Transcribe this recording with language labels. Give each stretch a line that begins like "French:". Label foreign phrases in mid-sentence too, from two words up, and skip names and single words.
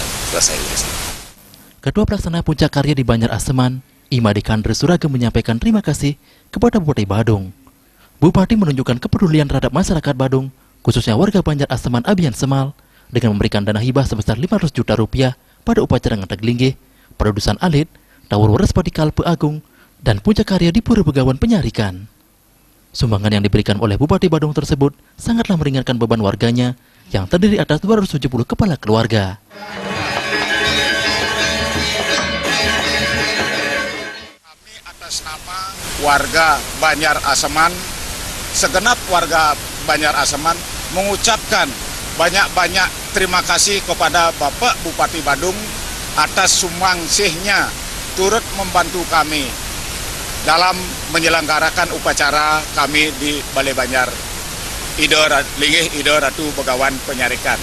Indonesian: Selesai urusan. Ketua Pelaksana Puncak Karya di Banjar Aseman, Imadi Kandre Suragem menyampaikan terima kasih kepada Bupati Badung. Bupati menunjukkan kepedulian terhadap masyarakat Badung, khususnya warga Banjar Aseman Abian Semal, dengan memberikan dana hibah sebesar 500 juta rupiah pada upacara Ngatag Linggih, Produsan Alit, Tawur Waras Padikal Peagung, dan Puncak Karya di Pura Begawan Penyarikan. Sumbangan yang diberikan oleh Bupati Badung tersebut sangatlah meringankan beban warganya yang terdiri atas 270 kepala keluarga. Kami atas nama warga Banjar Aseman, segenap warga Banjar Aseman mengucapkan banyak-banyak terima kasih kepada Bapak Bupati Badung atas sumbangsihnya turut membantu kami dalam menyelenggarakan upacara kami di Balai Banjar Linggih Ido Ratu Begawan Penyarikan.